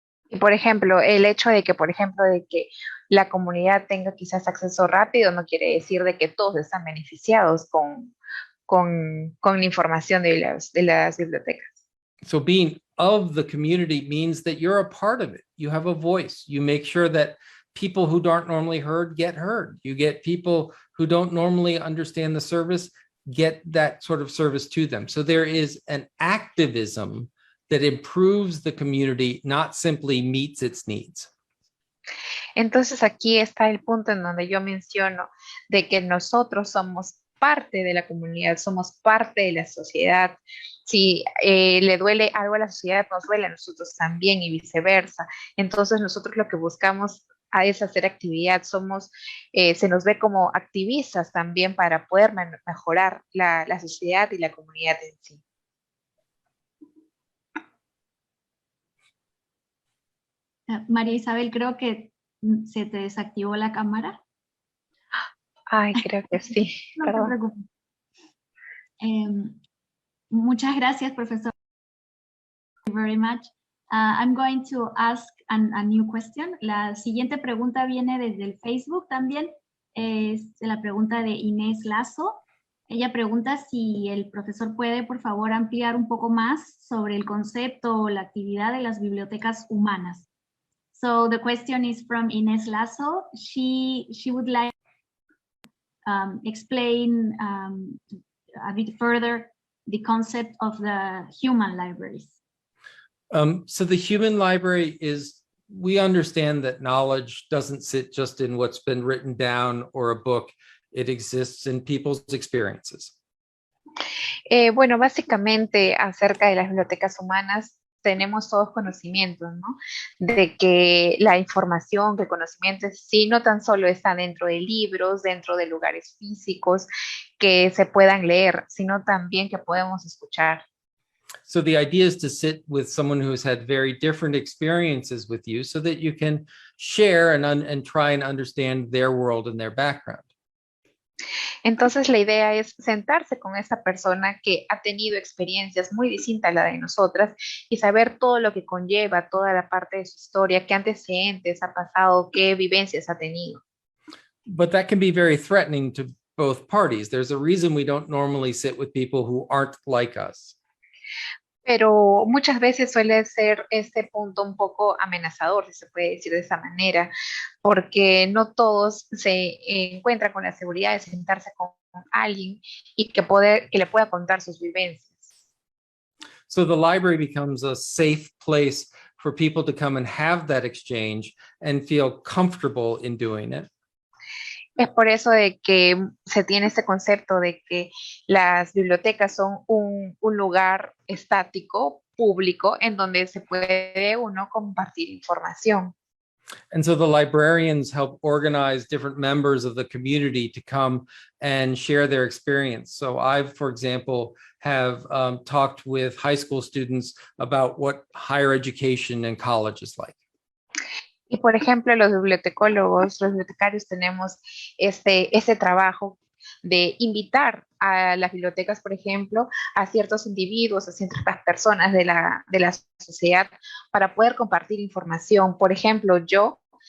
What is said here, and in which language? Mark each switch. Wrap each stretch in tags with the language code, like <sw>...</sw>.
<es>Y por ejemplo, el hecho de que, la comunidad tenga quizás acceso rápido no quiere decir de que todos están beneficiados con la información de las bibliotecas.</es> <en>so being of the community means that you're a part of it. You have a voice. You make sure that people who aren't normally heard get heard. You get people who don't normally understand the service get that sort of service to them. So there is an activism that improves the community, not simply meets its needs.</en> <es>Entonces aquí está el punto en donde yo menciono de que nosotros somos parte de la comunidad, somos parte de la sociedad. Si le duele algo a la sociedad, nos duele a nosotros también y viceversa. Entonces nosotros lo que buscamos es hacer actividad, se nos ve como activistas también para poder mejorar la sociedad y la comunidad en sí. María Isabel, creo que se te desactivó la cámara. Ay, creo que sí. No te preocupes. Muchas gracias, profesor.</es> <en>Thank you very much. I'm going to ask a new question.</en> <es>La siguiente pregunta viene desde el Facebook también. Es la pregunta de Inés Lazo. Ella pregunta si el profesor puede, por favor, ampliar un poco más sobre el concepto o la actividad de las bibliotecas humanas.</es> <en>So the question is from Inés Lazo. She would like explain a bit further the concept of the human libraries. So the human library we understand that knowledge doesn't sit just in what's been written down or a book. It exists in people's experiences.</en> <es>Bueno, básicamente acerca de las bibliotecas humanas tenemos todos conocimientos, ¿no? De que la información, que el conocimiento sí no tan solo está dentro de libros, dentro de lugares físicos que se puedan leer, sino también que podemos escuchar.</es> <en>So the idea is to sit with someone who has had very different experiences with you so that you can share and try and understand their world and their background.</en> <es>Entonces la idea es sentarse con esa persona que ha tenido experiencias muy distintas a la de nosotras y saber todo lo que conlleva, toda la parte de su historia, qué antecedentes ha pasado, qué vivencias ha tenido.</es> <en>But that can be very threatening to both parties. There's a reason we don't normally sit with people who aren't like us.</en> <es>Pero muchas veces suele ser este punto un poco amenazador, si se puede decir de esa manera, porque no todos se encuentran con la seguridad de sentarse con alguien y que le pueda contar sus vivencias.</es> <en>So the library becomes a safe place for people to come and have that exchange and feel comfortable in doing it.</en> <es>Es por eso de que se tiene este concepto de que las bibliotecas son un lugar estático, público, en donde se puede uno compartir información.</es> <en>And so the librarians help organize different members of the community to come and share their experience. So I've, for example, have talked with high school students about what higher education and college is like.</en> <es>Y por ejemplo, los bibliotecarios tenemos este trabajo de invitar a las bibliotecas, por ejemplo, a ciertos individuos, a ciertas personas de la sociedad para poder compartir información. Por ejemplo, yo</es>